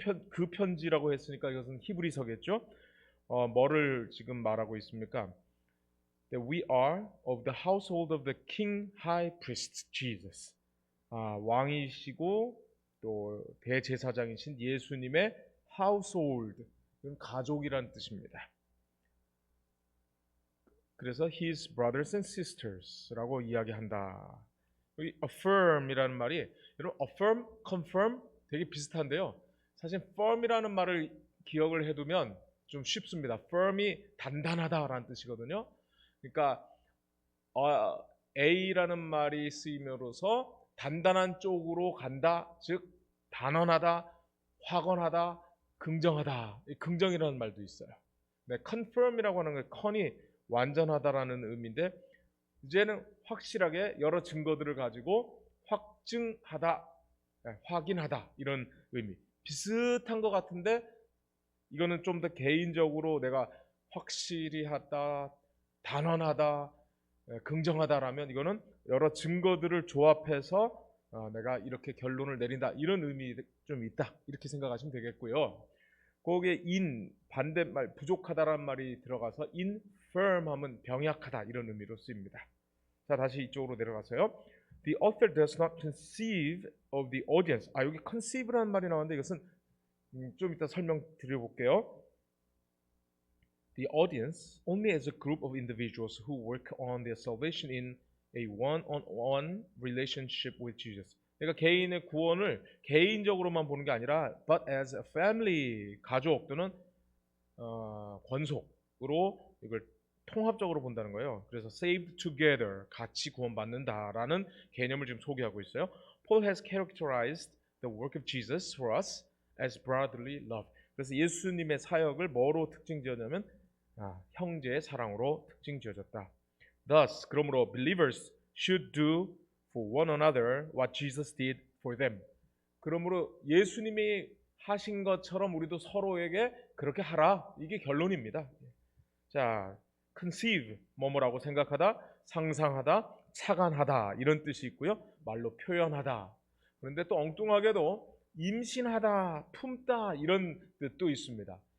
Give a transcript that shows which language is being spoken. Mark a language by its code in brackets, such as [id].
[ko] 그 편지라고 했으니까 이것은 히브리서겠죠. 뭐를 지금 말하고 있습니까? [en] That we are of the household of the King High Priest Jesus. [ko] 왕이시고 또 대제사장이신 예수님의 household, 이건 가족이란 뜻입니다. 그래서 [en] his brothers and sisters [ko] 라고 이야기한다. 여기 affirm이라는 말이, 여러분 affirm, confirm 되게 비슷한데요. 사실 firm이라는 말을 기억을 해두면 좀 쉽습니다. firm이 단단하다라는 뜻이거든요. 그러니까 A라는 말이 쓰임으로써 단단한 쪽으로 간다, 즉 단언하다, 확언하다, 긍정하다, 긍정이라는 말도 있어요. 네, confirm이라고 하는 게 con이 완전하다라는 의미인데, 이제는 확실하게 여러 증거들을 가지고 확증하다, 확인하다, 이런 의미. 비슷한 것 같은데 이거는 좀 더 개인적으로 내가 확실히 하다, 단언하다, 긍정하다라면, 이거는 여러 증거들을 조합해서 내가 이렇게 결론을 내린다, 이런 의미 좀 있다, 이렇게 생각하시면 되겠고요. 거기에 in, 반대말 부족하다라는 말이 들어가서 infirm 하면 병약하다, 이런 의미로 쓰입니다. 자, 다시 이쪽으로 내려가서요. [en] The author does not conceive of the audience. [ko] 여기 conceive라는 말이 나왔는데 이것은 좀 이따 설명드려볼게요. [en] The audience only as a group of individuals who work on their salvation in a one-on-one relationship with Jesus. [ko] 그러니까 개인의 구원을 개인적으로만 보는 게 아니라 [en] but as a family, [ko] 가족 또는 권속으로 이걸 통합적으로 본다는 거예요. 그래서 [en] saved together, [ko] 같이 구원받는다라는 개념을 지금 소개하고 있어요. [en] Paul has characterized the work of Jesus for us as brotherly love. [ko] 그래서 예수님의 사역을 뭐로 특징 지었냐면 형제의 사랑으로 특징 지어졌다. [en] Thus, [ko] 그러므로 [en] believers should do for one another what Jesus did for them. [ko] 그러므로 예수님이 하신 것처럼 우리도 서로에게 그렇게 하라. 이게 결론입니다. 자, conceive, 뭐뭐라고 생각하다, 상상하다, 착안하다 이런 뜻이 있고요. 말로 표현하다. 그런데 또 엉뚱하게도 임신하다, 품다 이런 뜻도 있습니다.